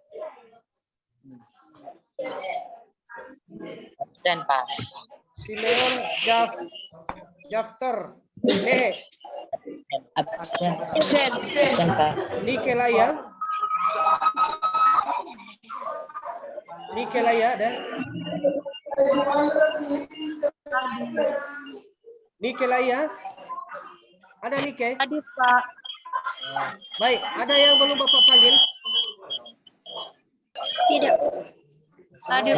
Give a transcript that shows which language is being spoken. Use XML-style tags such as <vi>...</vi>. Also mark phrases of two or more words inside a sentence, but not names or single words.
<id>Absen Pak. Simeon Jafter, Absen. Absen. Absen Pak. Nike Laya, Nike Laya ada, Nike Laya, ada Nike. Hadir Pak. Baik, ada yang belum Bapak panggil? Tidak. Hadir</id>